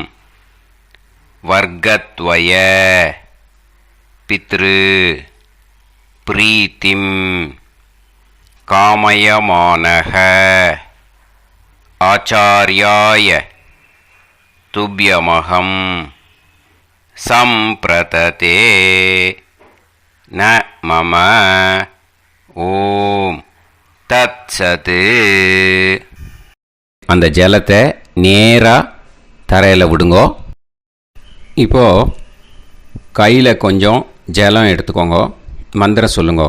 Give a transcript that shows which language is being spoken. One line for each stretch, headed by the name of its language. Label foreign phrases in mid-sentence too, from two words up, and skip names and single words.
Sanskrit: वर्गद्वय पितृ प्रीतिं कामयमानः आचार्याय तुभ्यमहं संप्रतते न मम ॐ तत्सत्.
Tamil: அந்த ஜலத்தை நேராக தரையில் விடுங்கோ. இப்போது கையில் கொஞ்சம் ஜலம் எடுத்துக்கோங்க. மந்திரம் சொல்லுங்க.